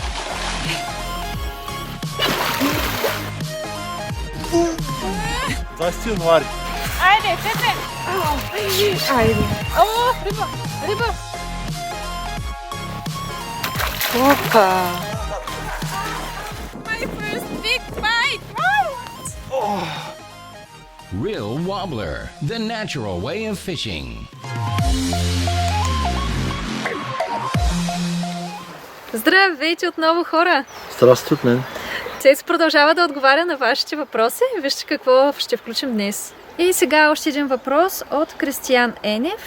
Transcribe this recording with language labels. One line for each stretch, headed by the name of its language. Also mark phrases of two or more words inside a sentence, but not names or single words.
Bulgarian: Здрасти, януари. Айде, Пепе! Айде. О, риба! Риба! Опа!
English: My first big bite! Real Wobbler, the natural way of fishing.
Bulgarian: Здравейте отново, хора! Здрасти от мен. Цец продължава да отговаря на вашите въпроси. Вижте какво ще включим днес. И сега още един въпрос от Кристиян Енев.